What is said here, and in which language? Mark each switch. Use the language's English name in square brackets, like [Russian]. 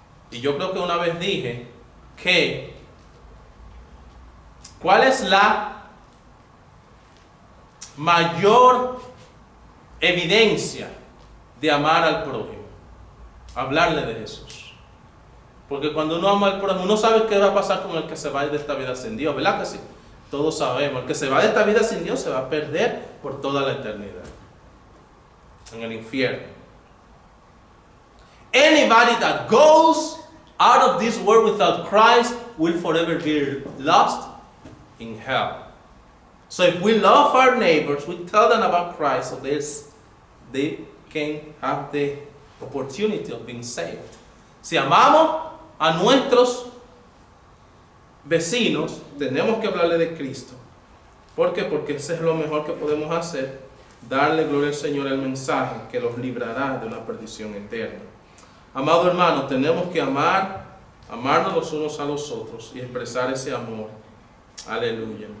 [Spanish] Y yo creo que una vez dije que ¿cuál es la mayor evidencia de amar al prójimo? Hablarle de Jesús. Porque cuando uno ama al prójimo, uno sabe qué va a pasar con el que se va de esta vida sin Dios, ¿verdad que sí? Todos sabemos, el que se va de esta vida sin Dios se va a perder por toda la eternidad en el infierno. [English] Anybody that goes out of this world without Christ will forever be lost in hell. So if we love our neighbors, we tell them about Christ, so they can have the opportunity of being saved. [Spanish] Si amamos a nuestros vecinos, tenemos que hablarle de Cristo. ¿Por qué? Porque ese es lo mejor que podemos hacer, darle gloria al Señor el mensaje que los librará de una perdición eterna. Amado hermano, tenemos que amarnos los unos a los otros y expresar ese amor. Aleluya.